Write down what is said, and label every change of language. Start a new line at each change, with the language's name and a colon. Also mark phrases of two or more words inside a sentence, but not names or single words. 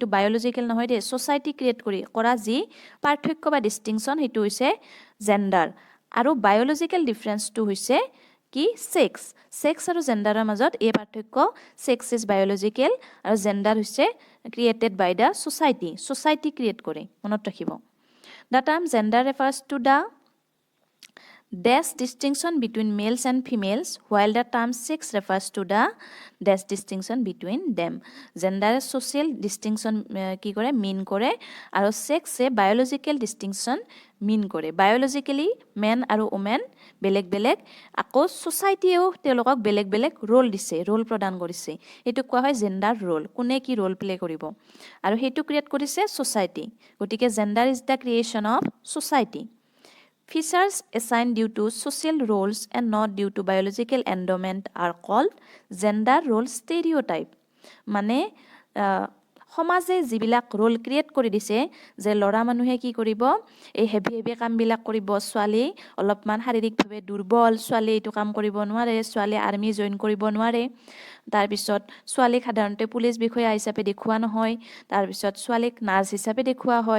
Assamese: বায়'লজিকেল নহয় দেই ছ'চাইটি ক্ৰিয়েট কৰা যি পাৰ্থক্য বা ডিষ্টিংশ্যন সেইটো হৈছে জেন্ডাৰ আৰু বায়'লজিকেল ডিফাৰেঞ্চটো হৈছে কি ছেক্স আৰু জেন্ডাৰৰ মাজত এই পাৰ্থক্য
English: sex is biological
Assamese: আৰু জেন্ডাৰ হৈছে
English: created by the society
Assamese: ক্ৰিয়েট কৰে মনত ৰাখিব
English: the term gender refers to the dash distinction between males and females while the term sex refers to the dash distinction between them gender social distinction
Assamese: কি কৰে
English: mean
Assamese: কৰে আৰু
English: sex এ biological distinction mean
Assamese: কৰে
English: biologically men
Assamese: আৰু women বেলেগ বেলেগ আকৌ society-ও তেওঁলোকক বেলেগ বেলেগ ৰোল দিছে ৰোল প্ৰদান কৰিছে এইটো কোৱা হয়
English: gender role
Assamese: কোনে কি
English: role play
Assamese: কৰিব আৰু সেইটো ক্ৰিয়েট কৰিছে society গতিকে
English: gender is the creation of society Features assigned due to social roles and not due to biological endowment are called gender role stereotype.
Assamese: মানে সমাজে যিবিলাক ৰোল ক্ৰিয়েট কৰি দিছে যে ল'ৰা মানুহে কি কৰিব এই হেভি হেভি কামবিলাক কৰিব, ছোৱালী অলপমান শাৰীৰিকভাৱে দুৰ্বল, ছোৱালী এইটো কাম কৰিব নোৱাৰে, ছোৱালী
English: army join
Assamese: কৰিব নোৱাৰে, তাৰপিছত ছোৱালীক সাধাৰণতে পুলিচ বিষয়া হিচাপে দেখুওৱা নহয়, তাৰপিছত ছোৱালীক নাৰ্ছ হিচাপে দেখুওৱা হয়।